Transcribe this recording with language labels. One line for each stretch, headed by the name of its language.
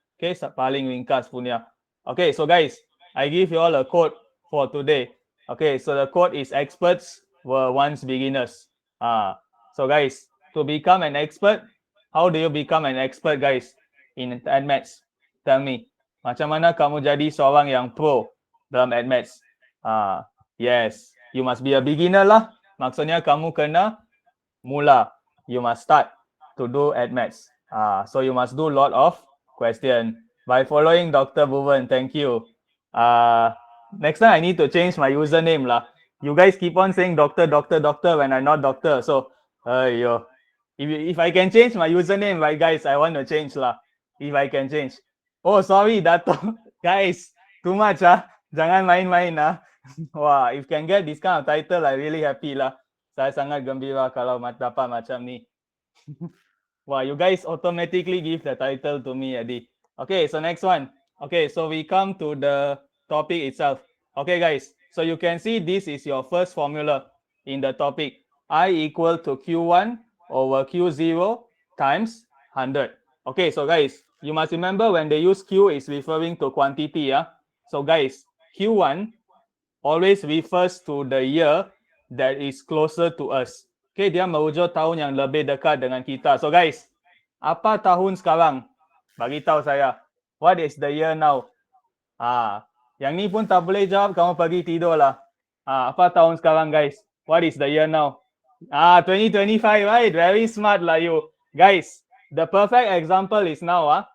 English: Okay,
Malay: paling ringkas punya.
English: Okay, so guys, I give you all a quote for today. Okay, so the quote is experts were once beginners. So guys, to become an expert, how do you become an expert guys in AdMaths? Tell me.
Malay: Macam mana kamu jadi seorang yang pro dalam AdMaths?
English: Yes, you must be a beginner lah.
Malay: Maksudnya kamu kena mula.
English: You must start to do AdMaths. So you must do lot of question. By following Dr. Bhuvan, thank you. Next time I need to change my username lah. You guys keep on saying doctor when I'm not doctor. So, if I can change my username, right guys, I want to change lah. If I can change. Oh, sorry, Dato. Guys, too much
Malay: Jangan main-main
English: Wah, if can get this kind of title, I really happy lah.
Malay: Saya sangat gembira kalau dapat macam ni.
English: Wah, you guys automatically give the title to me, Eddie. Okay, so next one. Okay, so we come to the topic itself. Okay, guys. So you can see this is your first formula in the topic. I equal to Q1 over Q0 times 100. Okay, so guys, you must remember when they use Q is referring to quantity. So guys, Q1 always refers to the year that is closer to us.
Malay: Okay, dia merujuk tahun yang lebih dekat dengan kita.
English: So guys,
Malay: apa tahun sekarang? Bagi tahu saya.
English: What is the year now?
Malay: Yang ni pun tak boleh jawab, kamu pergi tidur lah. Apa tahun sekarang guys?
English: What is the year now? 2025, right? Very smart lah you. Guys, the perfect example is now.